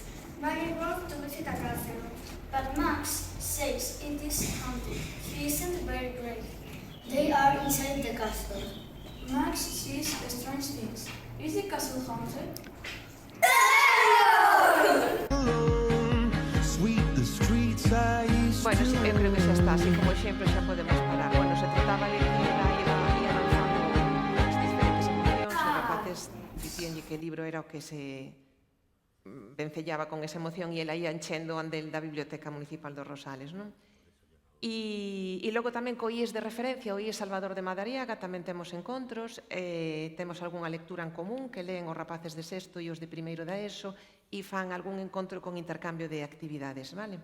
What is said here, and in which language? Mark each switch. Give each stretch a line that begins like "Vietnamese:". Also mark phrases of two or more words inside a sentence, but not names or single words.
English: Maggie wants to visit the castle, but Max says it is haunted. She isn't very brave. They are inside the castle. Max sees strange things. Is the castle haunted? Alone, sweep the streets I used
Galician: Bueno,
English: to.
Galician: eu creo que xa está, así como exemplo xa podemos parar. Bueno, se trataba de ir avanzando as diferentes emocións, os rapaces dicíanlle que o libro era o que se vencellaba con esa emoción e ela ia enchendo o andel da Biblioteca Municipal dos Rosales, non? E logo tamén co IES de referencia, o IES Salvador de Madariaga, tamén temos encontros, temos algunha lectura en común que leen os rapaces de sexto e os de primeiro da ESO e fan algún encontro con intercambio de actividades, vale?